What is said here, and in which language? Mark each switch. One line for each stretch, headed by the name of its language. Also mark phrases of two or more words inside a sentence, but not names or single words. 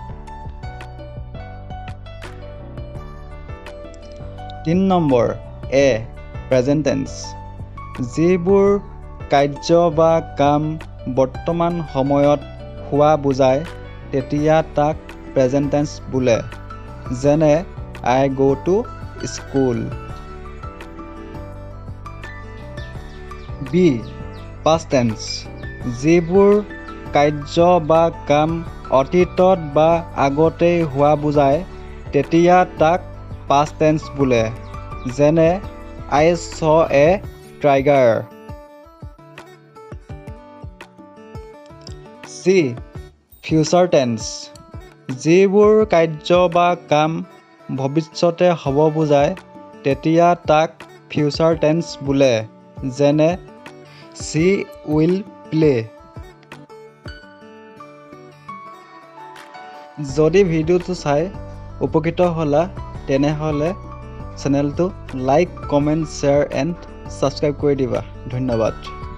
Assamese: 3 নম্বৰ, এ,
English: present tense.
Assamese: যিবোৰ কাৰ্য বা কাম বৰ্তমান সময়ত হোৱা বুজায় তেতিয়া তাক
English: present tense
Assamese: বোলে। যেনে
English: I go to school।
Assamese: বি,
English: past tense.
Assamese: যিবোৰ কাৰ্য বা কাম অতীতত বা আগতেই হোৱা বুজায় তেতিয়া তাক
English: past tense
Assamese: বোলে। যেনে
English: I saw a tiger। C, future tense.
Assamese: যিবোৰ কাৰ্য বা কাম ভৱিষ্যতে হ'ব বুজায় তেতিয়া তাক
English: future tense
Assamese: বোলে। যেনে
English: she will play।
Assamese: যদি ভিডিঅ'টো চাই উপকৃত হ'লা তেনেহ'লে চেনেলটো
English: like, comment, share and subscribe
Assamese: কৰি দিবা। ধন্যবাদ।